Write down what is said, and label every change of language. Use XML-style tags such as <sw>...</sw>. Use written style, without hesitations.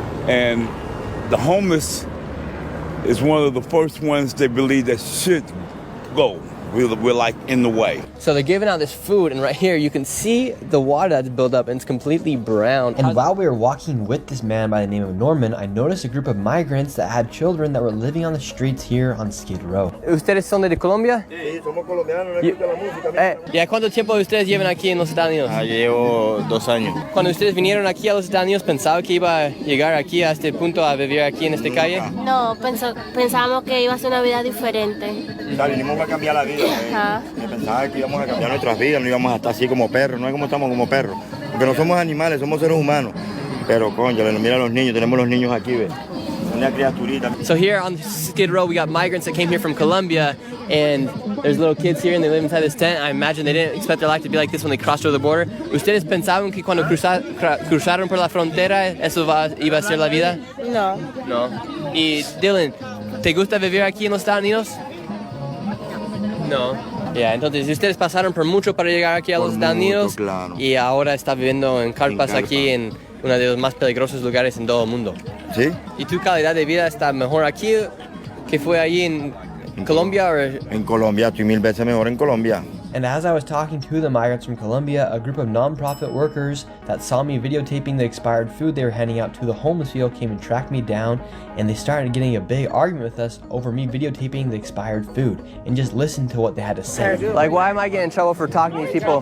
<en>And the homeless is one of the first ones they believe that should go. We're like in the way. So they're giving out this food, and right here you can see the water that's built up and it's completely brown. And while we were walking with this man by the name of Norman, I noticed a group of migrants that had children that were living on the streets here on Skid Row.</en> <es>¿Ustedes son de Colombia? Sí, somos colombianos, no escucha la música. ¿Y a cuánto tiempo ustedes llevan aquí en los Estados Unidos? Llevo 2 años. Cuando ustedes vinieron aquí a los Estados Unidos, ¿pensaba que iba a llegar aquí a este punto a vivir aquí en esta calle? No, pensábamos que iba a ser una vida diferente. Vinimos a cambiar la vida. Pensaba que íbamos a cambiar nuestras vidas, no íbamos a estar así como perros, no es como estamos como perros. Porque no somos animales, somos seres humanos. Pero, coño, mira a los niños, tenemos los niños aquí, ¿ves? Una criaturita.</es> <en>So here on Skid Row, we got migrants that came here from Colombia, and There's little kids here and they live inside this tent. I imagine they didn't expect their life to be like this when they crossed over the border.</en> <es>¿Ustedes pensaban que cuando cruzaron por la frontera eso iba a ser la vida? No. No. Y Dylan, ¿te gusta vivir aquí en los Estados Unidos? No. Ya, entonces ustedes pasaron por mucho para llegar aquí a los Estados Unidos, claro. y ahora está viviendo en carpas aquí en uno de los más peligrosos lugares en todo el mundo. ¿Sí? ¿Y tu calidad de vida está mejor aquí que fue allí en Colombia? En Colombia, estoy 1000 veces mejor en Colombia.</es> <en>And as I was talking to the migrants from Colombia, a group of non-profit workers that saw me videotaping the expired food they were handing out to the homeless people came and tracked me down, and they started getting a big argument with us over me videotaping the expired food. And just listen to what they had to say. Like, why am I getting in trouble for talking to these people?</en>